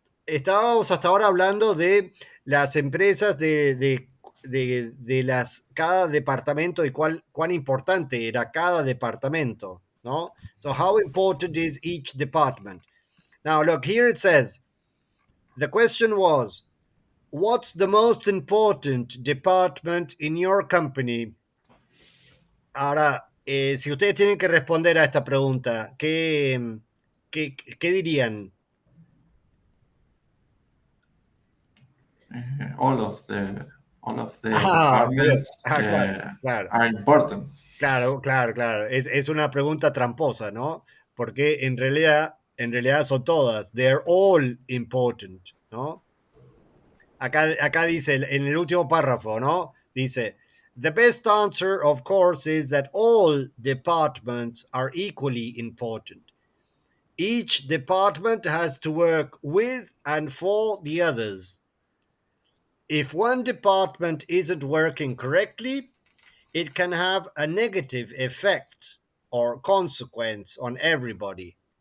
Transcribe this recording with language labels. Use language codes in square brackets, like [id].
[es] estábamos hasta ahora hablando de las empresas de las, cada departamento y cuán importante era cada departamento, ¿no? [en] So how important is each department? Now look, here it says, the question was, what's the most important department in your company? [es] Ahora, si ustedes tienen que responder a esta pregunta, ¿qué dirían? [en] All of the [es] Ah, bien. [en] departments [es] Claro. [en] are important. [es] Claro. Es una pregunta tramposa, ¿no? Porque en realidad son todas. [en] They're all important, [es] ¿no? Acá dice, en el último párrafo, ¿no? Dice, [en] the best answer, of course, is that all departments are equally important. Each department has to work with and for the others. If one department isn't working correctly, it can have a negative effect or consequence on everybody.